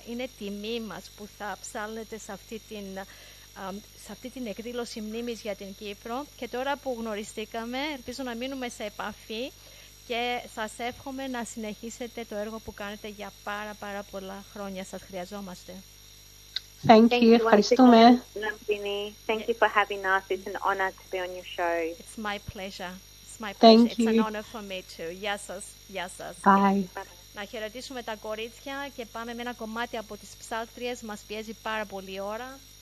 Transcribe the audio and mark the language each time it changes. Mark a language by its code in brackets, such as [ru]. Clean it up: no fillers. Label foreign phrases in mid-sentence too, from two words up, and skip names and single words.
[el] Είναι τιμή μας που θα ψάλνετε σε αυτή την εκδήλωση μνήμης για την Κύπρο. Και τώρα που γνωριστήκαμε, ελπίζω να μείνουμε σε επαφή και σας εύχομαι να συνεχίσετε το έργο που κάνετε για πάρα πολλά χρόνια. Σας χρειαζόμαστε. [en] Thank you. Ευχαριστούμε. Thank you for having us. It's an honor to be on your show. It's my pleasure. It's my pleasure. Thank It's you. an honor for me too. [el] Γεια σας. Γεια σας. [en] Bye. [el] Να χαιρετήσουμε τα κορίτσια και πάμε με ένα κομμάτι από τις ψάλτριες. Μας πιέζει πάρα πολύ η ώρα.